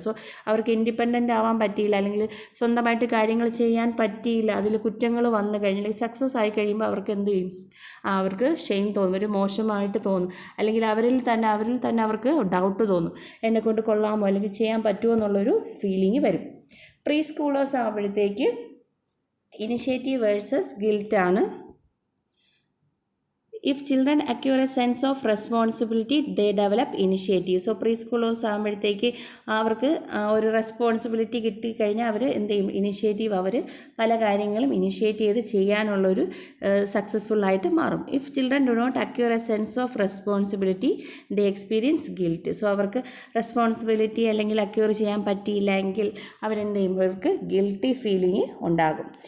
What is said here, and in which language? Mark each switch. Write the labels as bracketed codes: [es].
[ml] So അവർക്ക് independent ആവാൻ പറ്റിയില്ല, അല്ലെങ്കിൽ സ്വന്തമായിട്ട് കാര്യങ്ങൾ ചെയ്യാൻ പറ്റിയില്ല, അതിൽ കുറ്റങ്ങൾ വന്നു കഴിഞ്ഞാൽ സക്സസ് ആയി കഴിയുമ്പോൾ അവർക്ക് എന്ത് ചെയ്യും, അവർക്ക് ഷെയിം തോന്നും, ഒരു മോശമായിട്ട് തോന്നും, അല്ലെങ്കിൽ അവരിൽ തന്നെ അവർക്ക് ഡൗട്ട് തോന്നും, എന്നെക്കൊണ്ട് കൊള്ളാമോ അല്ലെങ്കിൽ ചെയ്യാൻ പറ്റുമോ എന്നുള്ളൊരു ഫീലിംഗ് വരും. പ്രീ സ്കൂളേഴ്സ് ആകുമ്പോഴത്തേക്ക് ഇനിഷ്യേറ്റീവ് വേഴ്സസ് ഗിൽറ്റ് ആണ്. [en] If children acquire a sense of responsibility, they develop initiative. [ml] So pre schoolers ആകുമ്പോഴത്തേക്ക് അവർക്ക് ഒരു റെസ്പോൺസിബിലിറ്റി കിട്ടിക്കഴിഞ്ഞാൽ അവർ എന്ത് ചെയ്യും, ഇനിഷ്യേറ്റീവ്, അവർ പല കാര്യങ്ങളും ഇനിഷ്യേറ്റ് ചെയ്ത് ചെയ്യാനുള്ളൊരു സക്സസ്ഫുള്ളായിട്ട് മാറും. [en] If children do not acquire a sense of responsibility, they experience guilt. [ml] So അവർക്ക് റെസ്പോൺസിബിലിറ്റി അല്ലെങ്കിൽ അക്വയർ ചെയ്യാൻ പറ്റിയില്ല എങ്കിൽ അവരെന്ത് ചെയ്യും, അവർക്ക് ഗിൽറ്റി ഫീലിംഗ് ഉണ്ടാകും.